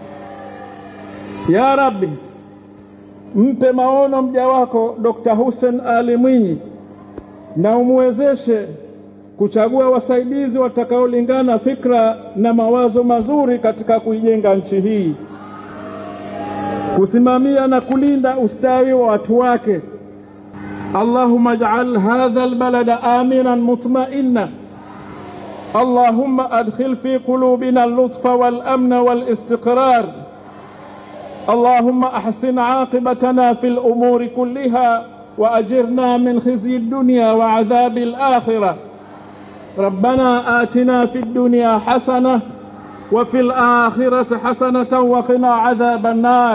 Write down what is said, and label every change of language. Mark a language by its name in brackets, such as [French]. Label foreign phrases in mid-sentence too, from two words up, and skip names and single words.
[Arabic] يا ربي, [Swahili] mpe maono mja wako Dr. Hussein Ali Mwinyi, na umwezeshe kuchagua wasaidizi watakaolingana fikra na mawazo mazuri katika kuijenga nchi hii, kusimamia na kulinda ustawi wa watu wake. [Arabic] اللهم اجعل هذا البلد آمنا مطمئنا. اللهم أدخل في قلوبنا اللطف والأمن والاستقرار. اللهم أحسن عاقبتنا في الأمور كلها وأجرنا من خزي الدنيا وعذاب الآخرة. ربنا آتنا في الدنيا حسنة وفي الآخرة حسنة وقنا عذاب النار.